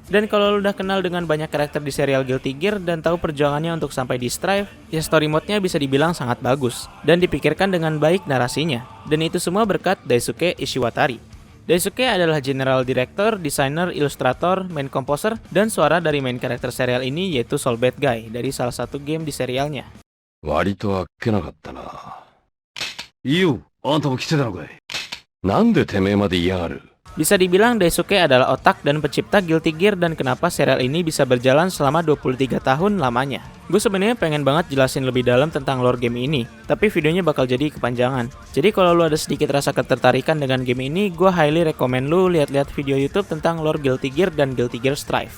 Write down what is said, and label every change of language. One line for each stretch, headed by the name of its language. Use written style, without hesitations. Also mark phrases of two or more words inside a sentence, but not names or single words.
Indonesian: Dan kalau lu udah kenal dengan banyak karakter di serial Guilty Gear dan tahu perjuangannya untuk sampai di Strive, ya
English: story mode-
Indonesian: nya bisa dibilang sangat bagus, dan dipikirkan dengan baik narasinya. Dan itu semua berkat Daisuke Ishiwatari. Daisuke adalah
English: General Director, Designer,
Indonesian: Ilustrator,
English: Main Composer,
Indonesian: dan suara dari main karakter serial ini yaitu Soul Bad Guy dari salah satu game di serialnya.
Japanese: 割とあっけなかったな。いいよ、あんたも来てたのかい。なんでてめえまで嫌がる？
Indonesian: Bisa dibilang Daisuke adalah otak dan pencipta Guilty Gear dan kenapa serial ini bisa berjalan selama 23 tahun lamanya. Gue sebenarnya pengen banget jelasin lebih dalam tentang lore game ini, tapi videonya bakal jadi kepanjangan. Jadi kalau lu ada sedikit rasa ketertarikan dengan game ini, gue
English: highly recommend
Indonesian: lu lihat-lihat video YouTube tentang lore Guilty Gear dan Guilty Gear Strive.